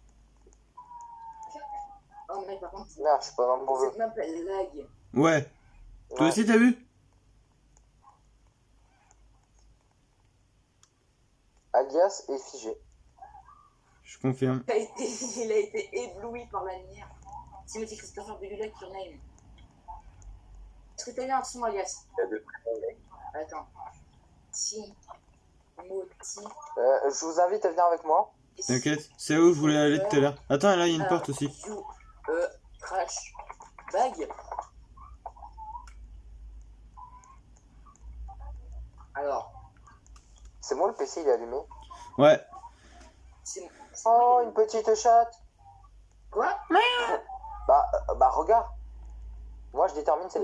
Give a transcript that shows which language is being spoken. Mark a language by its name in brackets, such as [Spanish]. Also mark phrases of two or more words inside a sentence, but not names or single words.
[French] Oh, mais par contre, Merde, je suis pas dans le bon jeu. cette map elle lag. Ouais. Toi Ouais. aussi, t'as vu? Alias est figé. Je confirme. Il a été ébloui par la lumière. [English] Timothy Christopher Belulac, your name. [French] Est-ce que t'as eu un son, alias? il y a deux prénoms, mec. Attends. Timothy. Je vous invite à venir avec moi. T'inquiète, c'est où je voulais aller tout à l'heure. Attends, là, il y a une porte aussi. [English] You, crash. Bag. [French] Alors, C'est moi, le PC, il est allumé. Ouais. c'est Oh, moi une petite chatte. Quoi? Bah, regarde. Moi, je détermine cette